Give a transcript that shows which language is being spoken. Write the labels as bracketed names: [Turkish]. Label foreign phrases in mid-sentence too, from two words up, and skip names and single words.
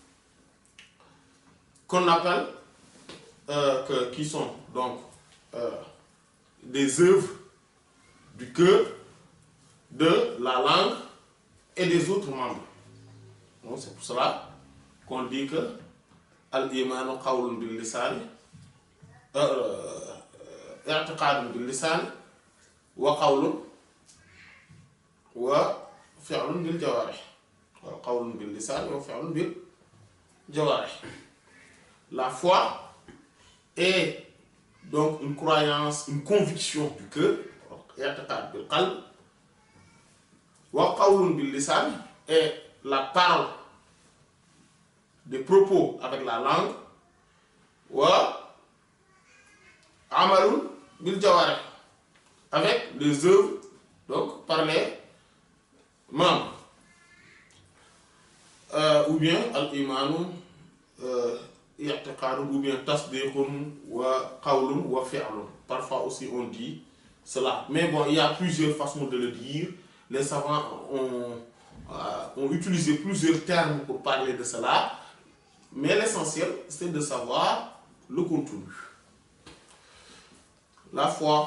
[French] qu'on appelle qui sont donc des œuvres du cœur, de la langue et des autres membres. Donc c'est pour cela qu'on dit que [Arabic] الإيمان قول باللسان اعتقاد باللسان وقول وفعل بالجوارح. وقول باللسان وفعل بالجوارح. [French] La foi est donc une croyance, une conviction du cœur, [Arabic] اعتقاد بالقلب وقول باللسان, [French] est la parole, des propos avec la langue, [Arabic] وعمل بالجوارح, [French] avec les œuvres, donc par les membres. Ou bien [Arabic] الإيمان اعتقاد, [French] ou bien [Arabic] تصديق وقول وفعل. [French] Parfois aussi on dit cela. Mais bon, il y a plusieurs façons de le dire. Les savants ont utilisé plusieurs termes pour parler de cela. Mais l'essentiel, c'est de savoir le contenu. La foi.